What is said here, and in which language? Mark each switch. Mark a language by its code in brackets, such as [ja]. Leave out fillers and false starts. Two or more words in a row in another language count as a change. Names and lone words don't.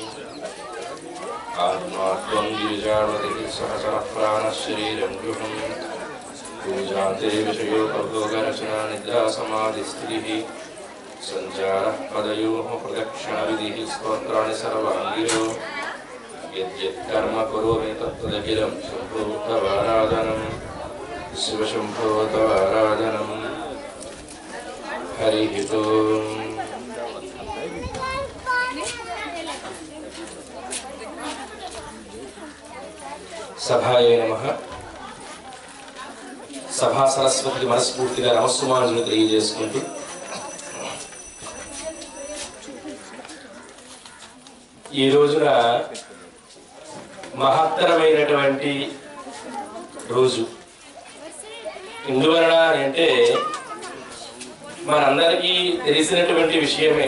[sa] आत्मात्मं गिरिजावतिः सहसः प्राणशरीरं गृहम् पूजान्ते विषयोपभोगरचना निद्रा समाधिस्थितिः सञ्चारः पदयोः प्रदक्षिणविधिः स्तोत्राणि सर्वाङ्गिरो यद्यत्कर्म करोमि तत्तदखिलं शम्भो तवाराधनं शिवशम्भो तवाराधनं। हरिः ओम्। सभाय नमः। सभा सरस्वती [te] మనస్ఫూర్తిగా నమస్సుమాంజలి తెలియజేసుకుంటూ ఈ రోజున మహత్తరమైనటువంటి రోజు. ఎందువలన అంటే మనందరికీ తెలిసినటువంటి విషయమే.